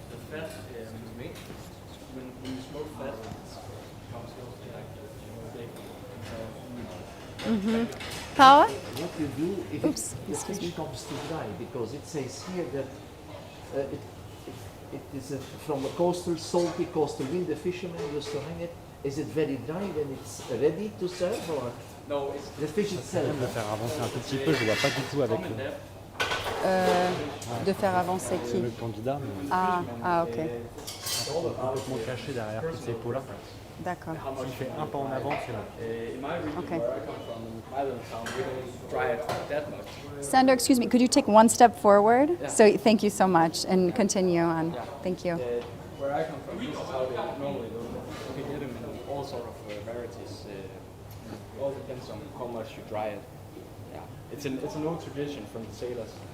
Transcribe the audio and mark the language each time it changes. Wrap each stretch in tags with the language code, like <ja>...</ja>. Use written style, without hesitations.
<en>The fat, when you smoke fat, it comes like bacon. Paula? What you do if the fish comes to dry, because it says here that it is from a coastal, salty coastal wind. The fishermen used to hang it. Is it very dry when it's ready to serve, or No, it's the fish itself?</en> <fr>De faire avancer un tout petit peu, je vois pas du tout avec De faire avancer qui? le candidat, mais Ah, ok. complètement caché derrière toutes ces peaux-là. D'accord. S'il fait un pas en avant, c'est là.</fr> <en>in my region Okay. where I come from, in Highland Town, we don't dry it that much. Sander, excuse me, could you take one step forward? So thank you so much, and continue on. Thank you. Where I come from, this is how they normally do it. You can get them in all sort of varieties. It all depends on how much you dry it. Yeah, it's an old tradition from the sailors.</en>